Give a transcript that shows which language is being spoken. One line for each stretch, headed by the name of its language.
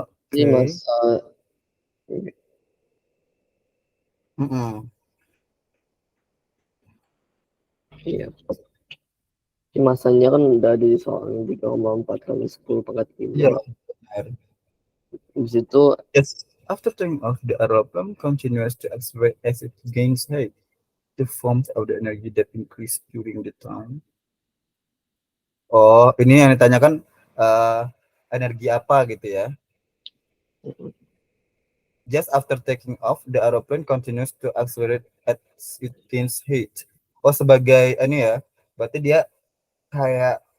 Indonesian: Jadi Oke. masa iya. Jadi masanya kan udah ada di soalnya 3,4 kali 10 pangkat 5. Iya, benar. Habis itu
English: Yes. After taking off, the aeroplane continues to accelerate as it gains height. The forms of the energy that increase during the time.
Indonesian: Oh, ini yang ditanyakan energi apa gitu ya.
English: Just after taking off, the aeroplane continues to accelerate at its height.
Indonesian: Oh, sebagai ini ya, berarti dia kayak